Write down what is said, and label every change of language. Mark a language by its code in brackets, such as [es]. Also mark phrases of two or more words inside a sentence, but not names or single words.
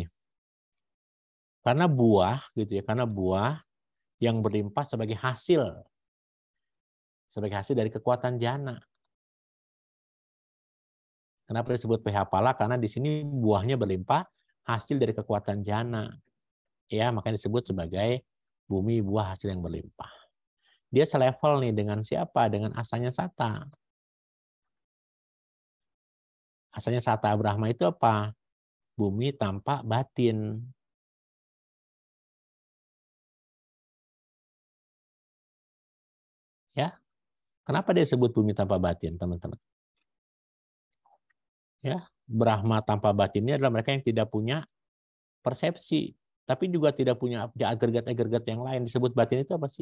[id] Karena buah gitu ya, karena buah yang berlimpah sebagai hasil dari kekuatan jana. Kenapa disebut PH pala? Karena di sini buahnya berlimpah hasil dari kekuatan jana. Ya, makanya disebut sebagai bumi buah hasil yang berlimpah. Dia selevel nih dengan siapa? Dengan asanya sata. Asanya sata Brahma itu apa? Bumi tanpa batin. Ya. Kenapa dia disebut bumi tanpa batin, teman-teman? Ya, Brahma tanpa batinnya adalah mereka yang tidak punya persepsi, tapi juga tidak punya agregat-agregat yang lain. Disebut batin itu apa sih?